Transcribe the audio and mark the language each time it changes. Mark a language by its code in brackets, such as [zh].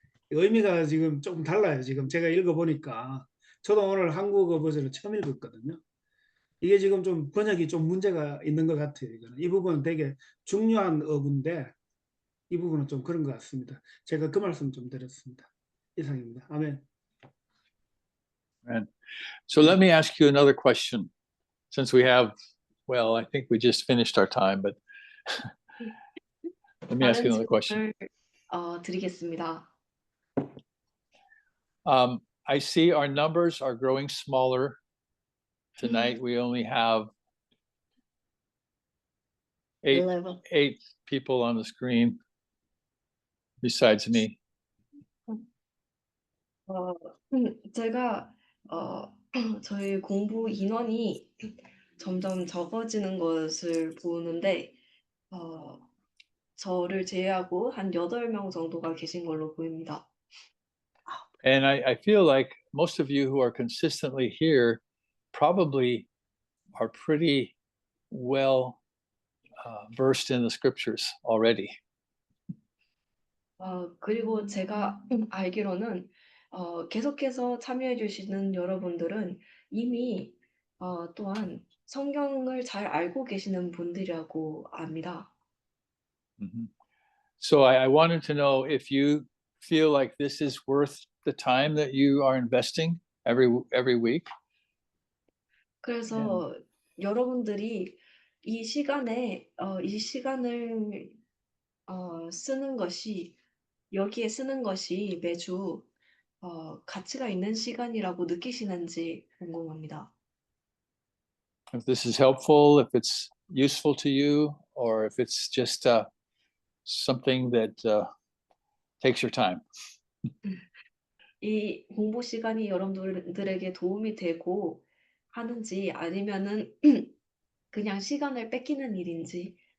[ko] 의미가 지금 조금 달라요. 지금 제가 읽어보니까 저도 오늘 한국어 버전을 처음 읽었거든요. 이게 지금 좀 번역이 좀 문제가 있는 것 같아요. 이거는. 이 부분은 되게 중요한 어구인데 이 부분은 좀 그런 것 같습니다. 제가 그 말씀 좀 드렸습니다. 이상입니다. 아멘. [en] And so let me ask you another question, since we have, well, I think we just finished our time, but let me ask you [ko] 다른 [en] another question. [ko] 질문을 드리겠습니다. [en] I see our numbers are growing smaller. Tonight we only have 11. 8 people on the screen besides me. [ko] 제가 저희 공부 인원이 점점 적어지는 것을 보는데 저를 제외하고 한 8명 정도가 계신 걸로 보입니다. [en] And I feel like most of you who are consistently here probably are pretty well versed in the scriptures already. [ko] 그리고 제가 알기로는 계속해서 참여해 주시는 여러분들은 이미 또한 성경을 잘 알고 계시는 분들이라고 압니다. [en] So I wanted to know if you feel like this is worth the time that you are investing every week. [ko] 그래서 여러분들이 이 시간에 이 시간을 쓰는 것이 여기에 쓰는 것이 매주 가치가 있는 시간이라고 느끼시는지 궁금합니다. [en] If this is helpful, if it's useful to you, or if it's just something that takes your time. [ko] 이 공부 시간이 여러분들에게 도움이 되고 하는지 아니면은 그냥 시간을 뺏기는 일인지.